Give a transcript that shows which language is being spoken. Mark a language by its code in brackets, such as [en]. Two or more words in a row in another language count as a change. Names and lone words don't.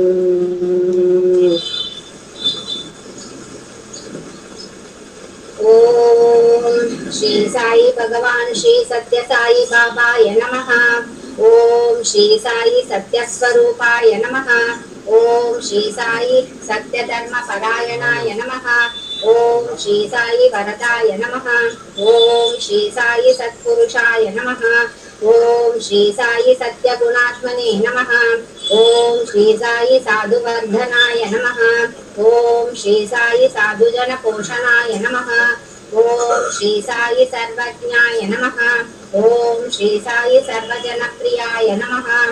[sa] ओम श्री साई भगवान श्री सत्य साई बाबाय नमः। ओम श्री साई सत्य स्वरूपाय नमः। ओम श्री साई सत्य धर्म परायणाय नमः। ओम श्री साई वरदाय नमः। ओम श्री साई सत्पुरुषाय नमः। ఓం శ్రీ సాయి సత్యగుణాత్మనే నమః. ఓం శ్రీ సాయి సాధువర్ధనాయ నమః. ఓం శ్రీ సాయి సాధుజన పోషణాయ నమః. ఓం శ్రీ సాయి సర్వజ్ఞాయ నమః. ఓం శ్రీ సాయి సర్వజనప్రియాయ నమః.